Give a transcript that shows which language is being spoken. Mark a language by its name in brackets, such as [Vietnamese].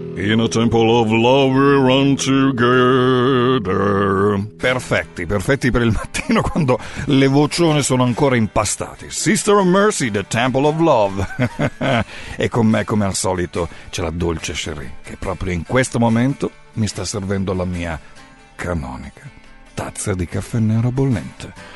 [English] In a temple of love we run together. [Italian] Perfetti, perfetti per il mattino quando le vocioni sono ancora impastate. [English] Sister of Mercy, the temple of love. [Italian] E con me, come al solito, c'è la dolce Cherie, che proprio in questo momento mi sta servendo la mia canonica tazza di caffè nero bollente.